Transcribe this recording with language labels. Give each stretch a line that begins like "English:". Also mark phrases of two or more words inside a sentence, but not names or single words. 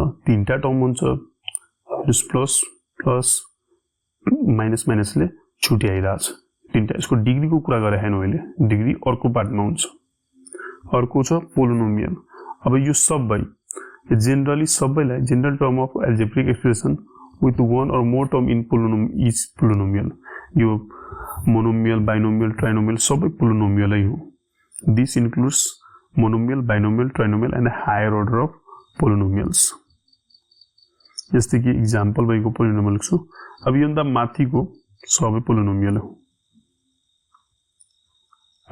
Nepali: तीनटा टर्म हुन्छ प्लस प्लस माइनसले छुट्याइरहेछ. तीनटा यसको डिग्री को कुरा गरे हैन मैले. डिग्री अर्को पार्टमा हुन्छ. अर्को छ पोलिनोमियल. अब यो सबै जनरली सबैलाई
English: general term of algebraic expression with one or more term in polynomial.
Nepali: यो
English: monomial binomial trinomial
Nepali: सबै पोलिनोमियलै हो.
English: This includes monomial binomial trinomial and higher order of polynomials.
Nepali: जस्तै कि एग्जांपल भएको पोलिनोमियल छु. अब यो भन्दा माथिको सबै पोलिनोमियल हो.